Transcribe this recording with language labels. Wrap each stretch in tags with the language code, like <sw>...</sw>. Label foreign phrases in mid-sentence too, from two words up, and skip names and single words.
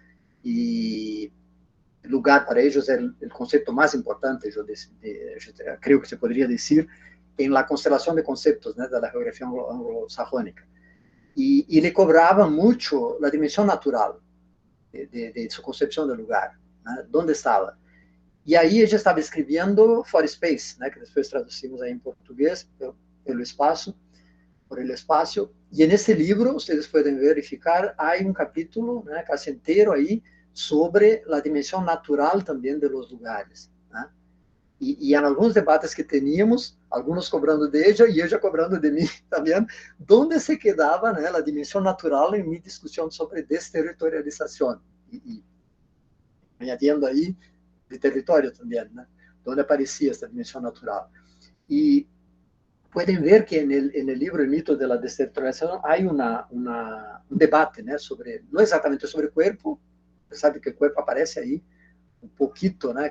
<es>Y lugar para ellos es el concepto más importante, yo creo que se podría decir, en la constelación de conceptos, ¿no? De la geografía anglosajónica. Y le cobraban mucho la dimensión natural de su concepción del lugar, ¿no? ¿Dónde estaba?</es> <pt>E aí ella estava escrevendo For Space, né, que depois traduzimos aí em português, pelo espaço,</pt> <es>por el espacio.</es> <pt>E nesse livro, vocês podem verificar, há um capítulo, né, casi inteiro aí, sobre a dimensão natural também</pt> <es>de los lugares.</es> <pt>Né? E em alguns debates que teníamos, alguns cobrando de ella e ella cobrando de mim também, onde se quedava, né, a dimensão natural em minha discussão sobre desterritorialização. E añadiendo aí,</pt> <es>de territorio también, ¿no? Donde aparecía esta dimensión natural. Y pueden ver que en el libro El mito de la desterritorialización hay un debate, ¿no? Sobre, no exactamente sobre el cuerpo, usted sabe que el cuerpo aparece ahí un poquito, ¿no?</es>